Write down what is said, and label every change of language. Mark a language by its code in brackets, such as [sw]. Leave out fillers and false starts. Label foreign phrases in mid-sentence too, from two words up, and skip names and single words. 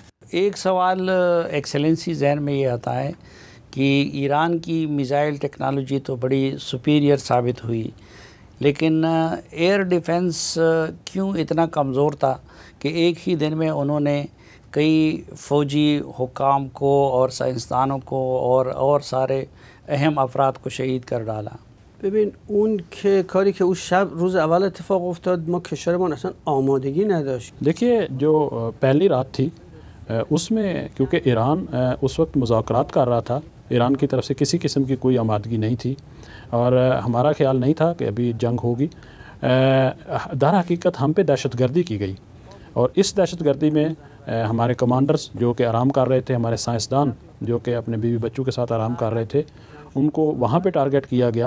[ur] ایک سوال ایکسلنسی ذہن میں یہ آتا ہے کہ ایران کی میزائل ٹیکنالوجی تو بڑی سپیریئر ثابت ہوئی، لیکن ایئر ڈیفنس کیوں اتنا کمزور تھا کہ ایک ہی دن میں انہوں نے کئی فوجی حکام کو اور سائنسدانوں کو اور سارے اہم افراد کو شہید کر ڈالا؟ [fa] ببین اون که کاری که اون شب روز اول اتفاق افتاد ما کشورمون اصلا آمادگی نداشت. [ur] دیکھیے جو پہلی رات تھی اس میں کیونکہ ایران اس وقت مذاکرات کر رہا تھا، ایران کی طرف سے کسی قسم کی کوئی آمادگی نہیں تھی، اور ہمارا خیال نہیں تھا کہ ابھی جنگ ہوگی. در حقیقت ہم پہ دہشت گردی کی گئی، اور اس دہشت گردی میں ہمارے کمانڈرز جو کہ آرام کر رہے تھے، ہمارے سائنسدان جو کہ اپنے بیوی بچوں کے ساتھ آرام کر رہے تھے، ان کو وہاں پہ ٹارگٹ کیا گیا.